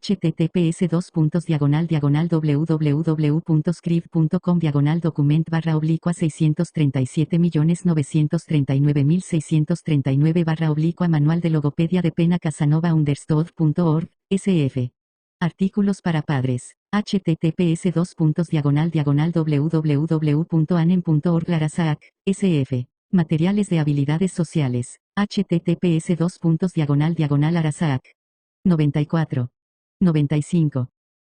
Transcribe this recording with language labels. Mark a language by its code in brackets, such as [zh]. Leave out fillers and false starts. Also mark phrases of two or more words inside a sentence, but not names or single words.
[es] https://www.script.com document /637.939.639 Manual de Logopedia de Pena Casanova understood.org, SF. Artículos para padres. https://www.anem.org Larasac, SF. Materiales de habilidades sociales. https://arasac. 94. 95.